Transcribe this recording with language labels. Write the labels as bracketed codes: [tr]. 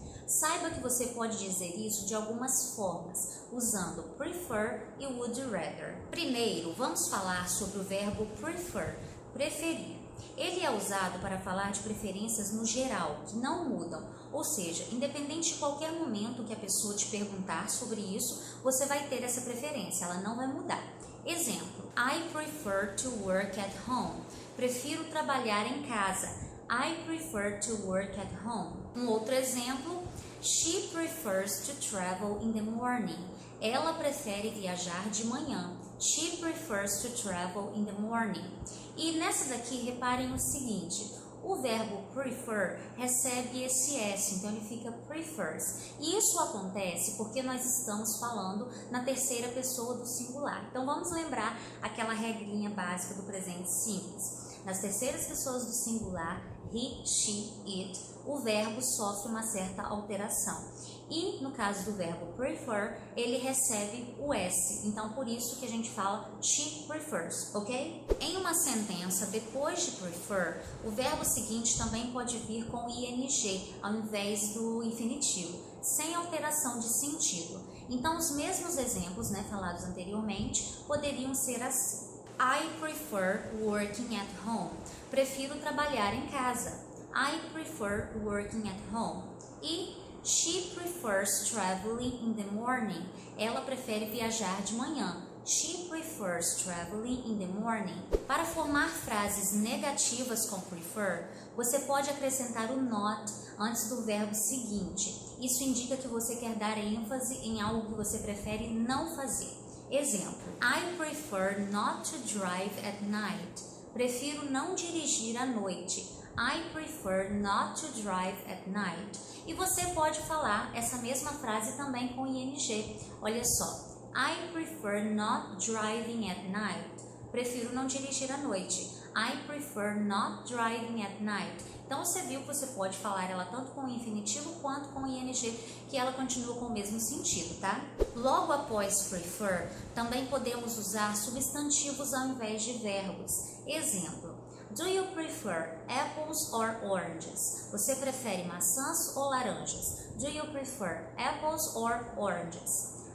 [pt] Saiba que você pode dizer isso de algumas formas, usando prefer e would rather. Primeiro, vamos falar sobre o verbo prefer, preferir. Ele é usado para falar de preferências no geral, que não mudam, ou seja, independente de qualquer momento que a pessoa te perguntar sobre isso, você vai ter essa preferência, ela não vai mudar. [en] Exemplo: I prefer to work at home. [pt] Prefiro trabalhar em casa. [en] I prefer to work at home. [pt] Um outro exemplo: [en] she prefers to travel in the morning. [pt] Ela prefere viajar de manhã. [en] She prefers to travel in the morning. [pt] E nessa daqui, reparem o seguinte: o verbo prefer recebe esse S, então ele fica prefers. E isso acontece porque nós estamos falando na terceira pessoa do singular. Então vamos lembrar aquela regrinha básica do presente simples. Nas terceiras pessoas do singular, he, she, it, o verbo sofre uma certa alteração. E no caso do verbo prefer, ele recebe o S, então por isso que a gente fala she prefers, ok? Em uma sentença, depois de prefer, o verbo seguinte também pode vir com ing, ao invés do infinitivo, sem alteração de sentido. Então os mesmos exemplos, né, falados anteriormente, poderiam ser assim: [en] I prefer working at home. [pt] Prefiro trabalhar em casa. [en] I prefer working at home. E she prefers traveling in the morning. [pt] Ela prefere viajar de manhã. [en] She prefers traveling in the morning. [pt] Para formar frases negativas com prefer, você pode acrescentar o not antes do verbo seguinte. Isso indica que você quer dar ênfase em algo que você prefere não fazer. [en] Exemplo: I prefer not to drive at night. [pt] Prefiro não dirigir à noite. [en] I prefer not to drive at night. [pt] E você pode falar essa mesma frase também com ing. Olha só: [en] I prefer not driving at night. [pt] Prefiro não dirigir à noite. [en] I prefer not driving at night. [pt] Então você viu que você pode falar ela tanto com o infinitivo quanto com o ing, que ela continua com o mesmo sentido, tá? Logo após prefer, também podemos usar substantivos ao invés de verbos. [en] Exemplo: do you prefer apples or oranges? [pt] Você prefere maçãs ou laranjas? [en] Do you prefer apples or oranges?